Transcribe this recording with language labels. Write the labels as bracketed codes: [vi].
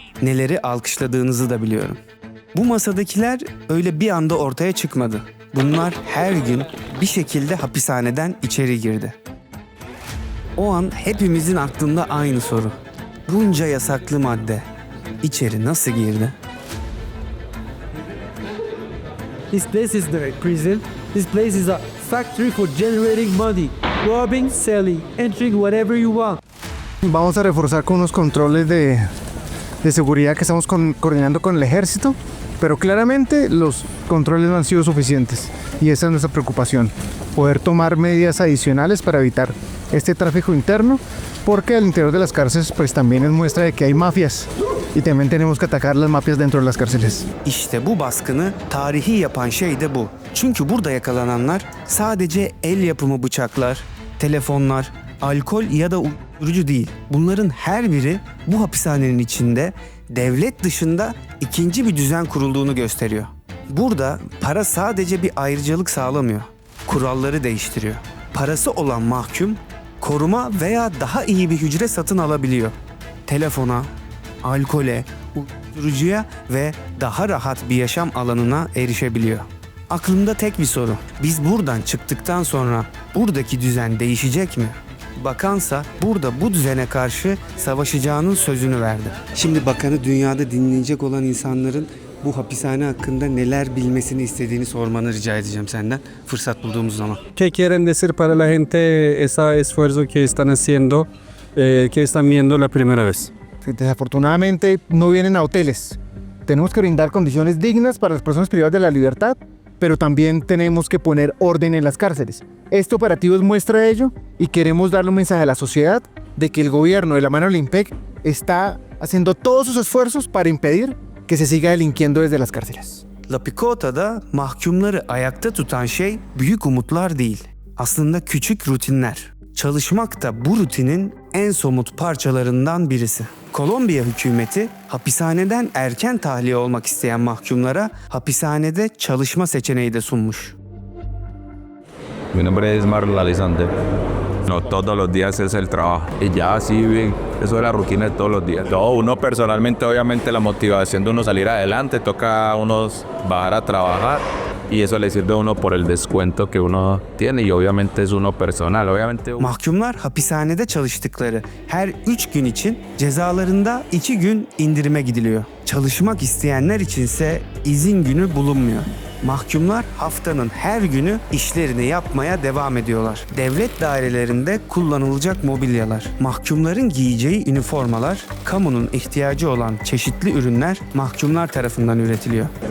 [tr] Neleri alkışladığınızı da biliyorum. Bu masadakiler öyle bir anda ortaya çıkmadı. Bunlar her gün bir şekilde hapishaneden içeri girdi. O an hepimizin aklında aynı soru. Bunca yasaklı madde içeri nasıl girdi? [en] This place is the prison. This place is a factory for generating money. Robbing, selling, entering whatever you want. [es] Vamos a reforzar con unos controles de seguridad que estamos coordinando con el ejército, pero claramente los controles no han sido suficientes y esa es nuestra preocupación, poder tomar medidas adicionales para evitar este tráfico interno, porque al interior de las cárceles pues también es muestra de que hay mafias y también tenemos que atacar las mafias dentro de las cárceles. [tr] İşte bu baskını tarihi yapan şey de bu. Çünkü burada yakalananlar sadece el yapımı bıçaklar, telefonlar, alkol ya da uyuşturucu değil. Bunların her biri bu hapishanenin içinde devlet dışında ikinci bir düzen kurulduğunu gösteriyor. Burada para sadece bir ayrıcalık sağlamıyor. Kuralları değiştiriyor. Parası olan mahkum koruma veya daha iyi bir hücre satın alabiliyor. Telefona, alkole, uyuşturucuya ve daha rahat bir yaşam alanına erişebiliyor. Aklımda tek bir soru. Biz buradan çıktıktan sonra buradaki düzen değişecek mi? Bakansa burada bu düzene karşı savaşacağının sözünü verdi. Şimdi bakanı dünyada dinleyecek olan insanların bu hapishane hakkında neler bilmesini istediğini sormanı rica edeceğim senden fırsat bulduğumuz zaman. [es] ¿Qué quieren decir para la gente ese esfuerzo que están haciendo, que están viendo la primera vez? Desafortunadamente no vienen a hoteles. Tenemos que brindar condiciones dignas para las personas privadas de la libertad, pero también tenemos que poner orden en las cárceles. Este operativo es muestra de ello y queremos darle un mensaje a la sociedad de que el gobierno de la mano del IMPEC está haciendo todos sus esfuerzos para impedir que se siga delinquiendo desde las cárceles. [tr] La Picota'da mahkumları ayakta tutan şey büyük umutlar değil. Aslında küçük rutinler. Çalışmak da bu rutinin en somut parçalarından birisi. Kolombiya hükümeti hapishaneden erken tahliye olmak isteyen mahkumlara hapishanede çalışma seçeneği de sunmuş. [es] Mi nombre es Marlon Alexander. No todos los días es el trabajo. Y ya así bien, eso es la rutina de todos los días. No, uno personalmente, obviamente la motivación de uno salir adelante, toca a uno bajar a trabajar. Y eso le sirve a uno por el descuento que uno tiene y obviamente es uno personal. Obviamente [tr] Mahkumlar hapishanede çalıştıkları her 3 gün için cezalarında 2 gün indirime gidiliyor. Çalışmak isteyenler içinse izin günü bulunmuyor. Mahkumlar haftanın her günü işlerini yapmaya devam ediyorlar. Devlet dairelerinde kullanılacak mobilyalar, mahkumların giyeceği üniformalar, kamunun ihtiyacı olan çeşitli ürünler mahkumlar tarafından üretiliyor.